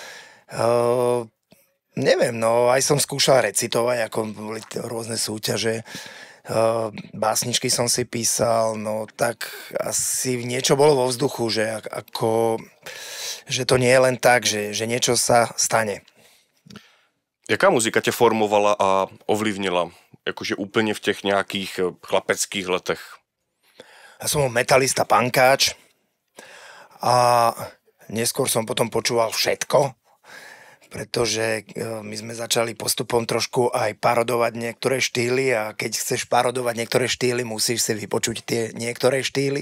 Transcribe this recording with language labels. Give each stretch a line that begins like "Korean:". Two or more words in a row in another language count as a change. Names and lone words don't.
Slovak: Neviem, no aj som skúšal recitovať, ako boli rôzne súťaže. Básničky som si písal, no tak asi niečo bolo vo vzduchu, že to nie je len tak, že niečo sa stane.
Czech: Jaká muzika tě formovala a ovlivnila? Jakože úplně v těch nějakých chlapeckých letech?
Slovak: Ja som metalista, punkáč a neskôr som potom počúval všetko, pretože my sme začali postupom trošku aj parodovať niektoré štýly a keď chceš parodovať niektoré štýly, musíš si vypočuť tie niektoré štýly.